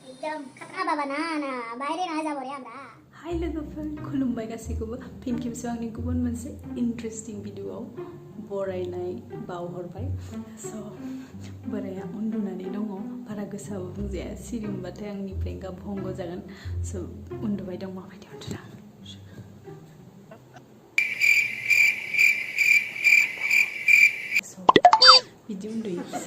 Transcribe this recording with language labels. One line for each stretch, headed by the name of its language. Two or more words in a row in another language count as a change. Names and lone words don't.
Bhojpuri: एकदम खतरा बाबा ना बाहरे ना जा बरे हमरा
Bodo: हाय लोगोफोर खुलुमबाय गासैखौबो फिन खेबसे आंनि गुबुन मोनसे इन्टारेस्टिं भिडिअआव बरायनाय बावहरबाय स' बोराया उन्दुनानै दङ बारा गोसाबो बुंजाया सिरि मोनबाथाय आंनि प्रेंका भंग जागोन स' उन्दुबाय दं माबायदि उन्दुदों बिदि उन्दुयो